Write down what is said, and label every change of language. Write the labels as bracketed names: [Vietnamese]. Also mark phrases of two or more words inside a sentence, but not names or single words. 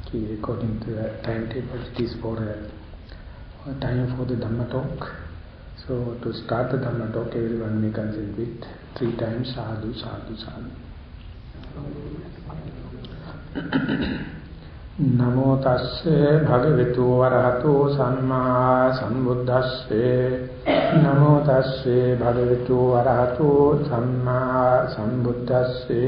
[English] according to the timetable, it is for a time for the Dhamma talk. So to start the Dhamma talk, everyone may consent with 3 times [Pali] sadhu, sadhu, sadhu. Namo tasse bhagavato arahato samma sambuddhasse. Namo tasse bhagavato arahato samma sambuddhasse.